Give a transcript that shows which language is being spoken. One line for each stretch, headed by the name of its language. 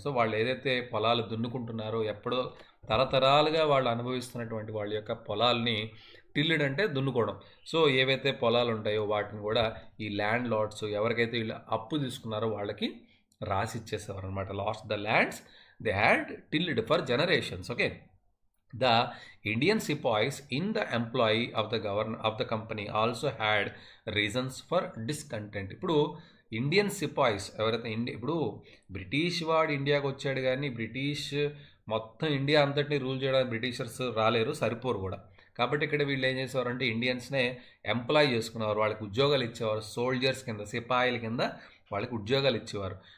Telugu: So వాళ్ళు ఏదైతే పొలాలు దున్నుకుంటున్నారో, ఎప్పుడో తరతరాలుగా వాళ్ళు అనుభవిస్తున్నటువంటి వాళ్ళ యొక్క పొలాల్ని, టిల్డ్ అంటే దున్నుకోవడం. సో ఏవైతే పొలాలు ఉంటాయో వాటిని కూడా ఈ ల్యాండ్ లార్డ్స్ ఎవరికైతే వీళ్ళు అప్పు తీసుకున్నారో వాళ్ళకి రాసి ఇచ్చేసేవారు అనమాట.
English: Lost the lands they had tilled for generations. Okay. The Indian sepoys in the employ of the company also had reasons for discontent.
Telugu: ఇప్పుడు ఇండియన్ సిపాయిస్ ఎవరైతే ఇప్పుడు బ్రిటిష్ వాడు ఇండియాకి వచ్చాడు, కానీ బ్రిటిష్ మొత్తం ఇండియా అంతటిని రూల్ చేయడానికి బ్రిటిషర్స్ రాలేరు, సరిపోరు కూడా. కాబట్టి ఇక్కడ వీళ్ళు ఏం చేసేవారు అంటే ఇండియన్స్నే ఎంప్లాయ్ చేసుకునేవారు, వాళ్ళకి ఉద్యోగాలు ఇచ్చేవారు. సోల్జర్స్ కింద, సిపాయిల కింద వాళ్ళకి ఉద్యోగాలు ఇచ్చేవారు.